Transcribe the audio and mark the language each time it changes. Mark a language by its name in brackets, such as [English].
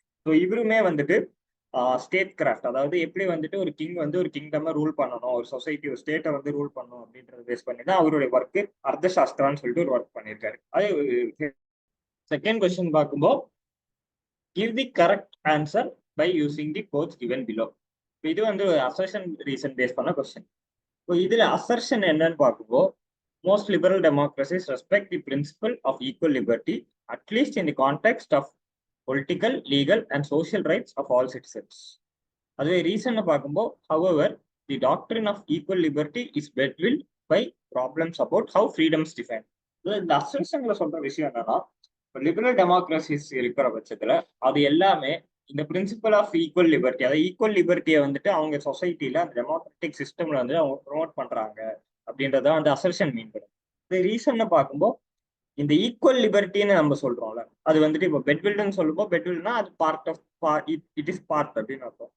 [Tamil] So இவருமே வந்துட்டு state craft, அதாவது எப்படி வந்துட்டு ஒரு கிங் வந்து ஒரு கிங்டம் ரூல் பண்ணணும், ஒரு சொசைட்டி ஒரு ஸ்டேட்டை வந்து ரூல் பண்ணணும் அப்படின்றத பேஸ் பண்ணி தான் அவருடைய ஒர்க்கு அர்த்தசாஸ்திரான்னு சொல்லிட்டு ஒரு ஒர்க் பண்ணியிருக்காரு. [English] அதே second question பார்க்கும்போது give the correct answer by using the codes given below. [Tamil] இது வந்து அசர்ஷன் ரீசன் பேஸ் பண்ண கொஸ்டின். இப்போ இதுல அசர்ஷன் என்னன்னு பார்க்கும்போது, [English] most liberal democracies respect the principle of equal liberty, at least in the context of political, legal, and social rights of all citizens. [Tamil] அதுவே reason பார்க்கும்போது, [English] however, the doctrine of equal liberty is bedwelled by problems about how freedom is defined. [Tamil] இந்த அசர்ஷன்ல சொல்ற விஷயம் என்னன்னா, liberal democracies இருக்கிற பட்சத்துல அது எல்லாமே இந்த பிரின்சிபல் ஆஃப் ஈக்குவல் லிபர்ட்டி, அதாவது ஈக்குவல் லிபர்ட்டியை வந்துட்டு அவங்க சொசைட்டில அந்த டெமோக்ராட்டிக் சிஸ்டம்ல வந்து அவங்க ப்ரொமோட் பண்றாங்க அப்படின்றத வந்து அசர்ஷன் மீன் பண்ணும். இந்த ரீசன் பார்க்கும்போது இந்த ஈக்குவல் லிபர்ட்டின்னு நம்ம சொல்றோம்ல, அது வந்துட்டு இப்போ பெட்வில்டுன்னு சொல்லும்போது, பெட்வில்னா அது [English] part of it is part [Tamil] அப்படின்னு அர்த்தம்.